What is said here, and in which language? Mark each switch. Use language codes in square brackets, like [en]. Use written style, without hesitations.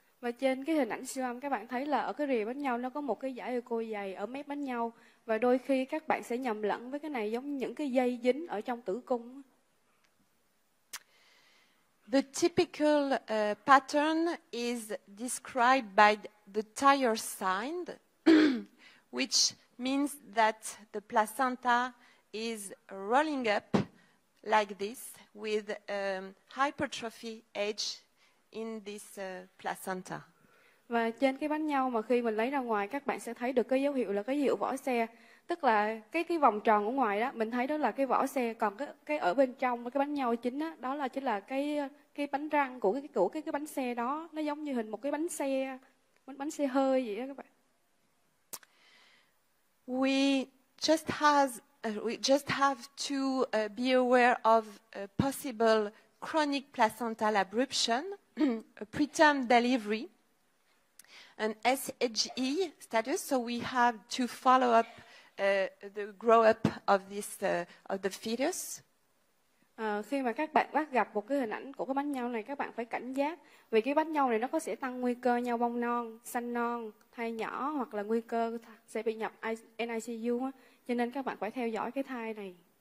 [vi] Và trên cái hình ảnh siêu âm các bạn thấy là ở cái rìa bánh nhau nó có một cái dải echo dày ở mép bánh nhau, và đôi khi các bạn sẽ nhầm lẫn với cái này giống những cái dây dính ở trong tử cung. [en] The typical pattern is described by the tire sign, which means that the placenta is rolling up like this with hypertrophy edge in this placenta. [vi] Và trên cái bánh nhau mà khi mình lấy ra ngoài, các bạn sẽ thấy được cái dấu hiệu là cái hiệu vỏ xe, tức là cái vòng tròn ở ngoài đó mình thấy đó là cái vỏ xe, còn cái ở bên trong cái bánh nhau chính đó chính là cái bánh răng của cái bánh xe đó, nó giống như hình một cái bánh xe hơi vậy đó các bạn. [en] We just have to be aware of a possible chronic placental abruption, a preterm delivery, an SHE status. So we have to follow up the grow up of the fetus. [vi] Khi mà các bạn bắt gặp một cái hình ảnh của cái bánh nhau này, các bạn phải cảnh giác, vì cái bánh nhau này nó sẽ tăng nguy cơ nhau bong non, sanh non, thai nhỏ, hoặc là nguy cơ sẽ bị nhập NICU á. Cho nên các bạn phải theo dõi cái thai này.